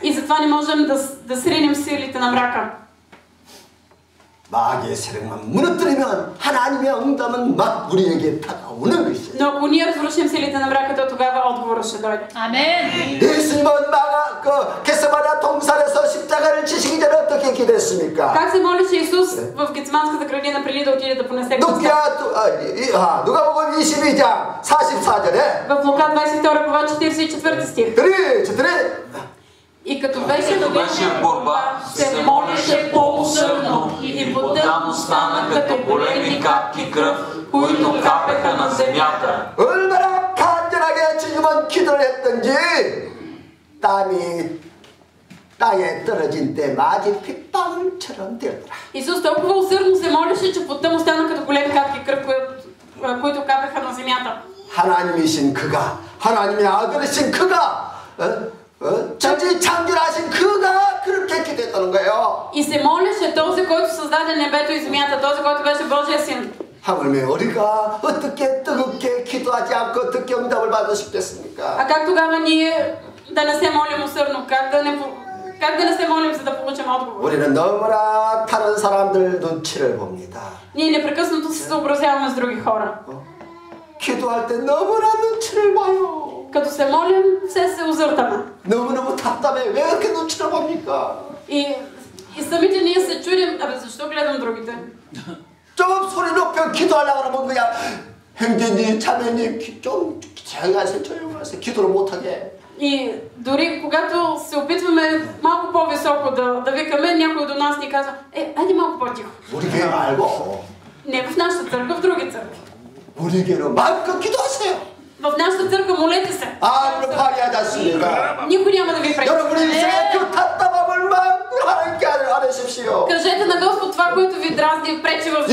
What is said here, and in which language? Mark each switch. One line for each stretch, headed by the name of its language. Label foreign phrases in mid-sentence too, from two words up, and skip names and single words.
Bulgarian: И затова не можем да сринем силите на мрака.
Korean: 마귀의 세력만 무너뜨리면 하나님의 응답은 막 우리에게 다가오는 것이에요.
Bulgarian: Но ако ние разрушим силите на мрака, то тогава отговорът ще дойде. Амен.
Korean: 예수님은 그 겟세마네 동산에서 십자가를 지시기 전에 어떻게 기도했습니까?
Bulgarian: Как се молеше Исус в Гетсиманската градина преди да отиде да понесе кръста?
Korean: 누가복음 22장 44절에
Bulgarian: В Лука 22 глава 44 стих. И като беше в борба, се молеше по-усърдно и потът му стана като големи капки кръв, които капеха на земята.
Korean: 얼마나 간절하게 지금은 기도를 했던지 땀이 땅에 떨어진 때 마지 핏방울처럼 되었더라.
Bulgarian: Исус толкова усърдно се молеше, че потът му стана като големи капки кръв, които капеха на земята.
Korean: 하나님이신 그가, 하나님의 아들이신 그가, 천지창조하신 그가 그렇게 기도했다는 거예요.
Bulgarian: И се молеше този, който създаде небето и земята, този, който беше Божия син.
Korean: 하물며 우리가 어떻게 뜨겁게 기도하지 않고 어떻게 응답을 받을 수 있겠습니까?
Bulgarian: А как тогава ние да не се молим усърдно? Как да не се молим, за да получим отговор?
Korean: 우리는 너무나 다른 사람들 눈치를 봅니다.
Bulgarian: Ние непрекъснато се съобразяваме с други хора.
Korean: 기도할 때 너무나 눈치를 봐요.
Bulgarian: Като се молим, все се озъртаме.
Korean: 너무너무 답답해. 왜 이렇게 눈치를 봅니까?
Bulgarian: И самите ние се чудим, защо гледам другите?
Korean: 좀 소리 높여 기도하려고 그러면 그냥 형제님, 자매님 좀 조용하세요, 조용하세요. 기도를 못하게.
Bulgarian: И дори когато се опитваме малко по-високо да викаме, някой до нас ни казва, айде малко по-тихо.
Korean: 우리 교회 말고.
Bulgarian: Не в нашата църква, в други църкви.
Korean: 우리 교회로 마음껏 기도하세요.
Bulgarian: В нашата църква молете се.
Korean: 아무런 발휘하지 않습니다.
Bulgarian: Никой няма да ви пречи.
Korean: 여러분의 인생의 그 답답함을 마음껏 하나님께 아뢰십시오.
Bulgarian: Кажете на Господ това, което ви дразни и пречи в живота.